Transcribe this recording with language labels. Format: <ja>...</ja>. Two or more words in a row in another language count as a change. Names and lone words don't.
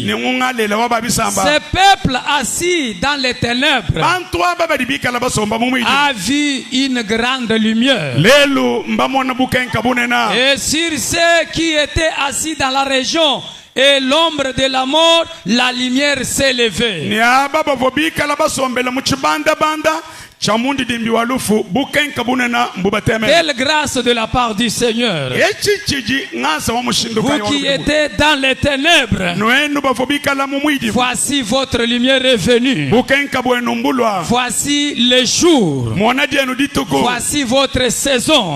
<fr>Ce peuple assis dans les ténèbres a vu une grande lumière. Et sur ceux qui étaient assis dans la région et l'ombre de la mort, la lumière s'est levée.</fr> <lua>chamundi dimbi walufu bukenka bunena mbubateme.</lua> <fr>Quelle grâce de la part du Seigneur. Vous qui étiez dans les ténèbres, voici votre lumière est venue. Voici le jour. Voici votre saison.</fr>